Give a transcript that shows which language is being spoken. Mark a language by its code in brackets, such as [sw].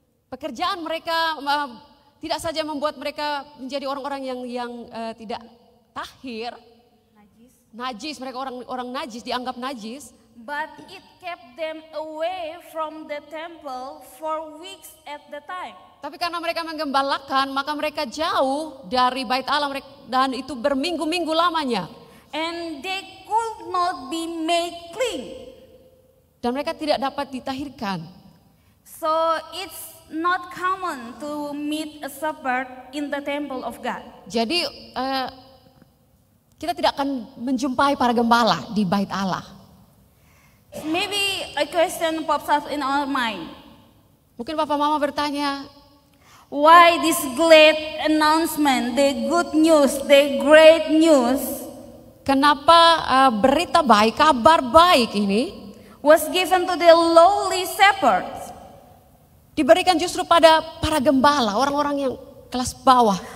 [id] Pekerjaan mereka tidak saja membuat mereka menjadi orang-orang yang tidak tahir, najis, mereka orang najis, dianggap najis, [en] but it kept them away from the temple for weeks at the time. [id] tapi karena mereka menggembalakan, maka mereka jauh dari bait Allah dan itu berminggu-minggu lamanya. [en] And they could not be made clean. [id] Dan mereka tidak dapat ditahirkan. [en] So it's not common to meet a shepherd in the temple of God. [id] Jadi kita tidak akan menjumpai para gembala di bait Allah. [en] Maybe a question pops up in our mind. [id] Mungkin Papa Mama bertanya, [en] Why this great announcement, the good news, the great news [id] kenapa berita baik, kabar baik ini [en] was given to the lowly shepherds? [id] diberikan justru pada para gembala, orang-orang yang kelas bawah,